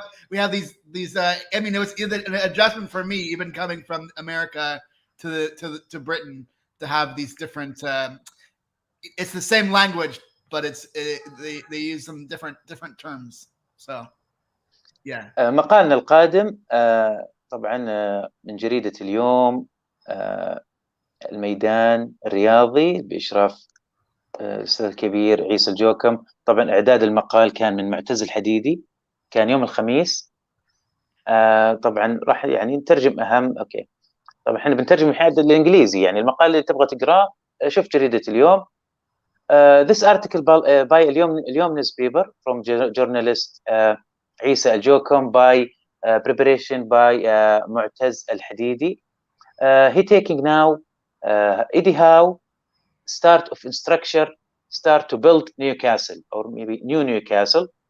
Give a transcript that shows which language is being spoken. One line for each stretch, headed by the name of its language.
English: we have these I mean, it was an adjustment for me, even coming from America to Britain, to have these different it's the same language, but they use some different terms. So yeah.
Arabic: مقالنا القادم طبعا من جريدة اليوم الميدان الرياضي بإشراف الأستاذ الكبير عيسى الجوكم. طبعا إعداد المقال كان من معتز الحديدي، كان يوم الخميس. طبعا راح يعني نترجم أهم. أوكي، طبعا احنا بنترجم الحين الإنجليزي، يعني المقال اللي تبغى تقراه شوف جريدة اليوم.
English: This article by اليوم newspaper from journalist عيسى الجوكم by preparation by معتز الحديدي. He taking now Eddie Howe start of structure, start to build Newcastle or maybe new Newcastle.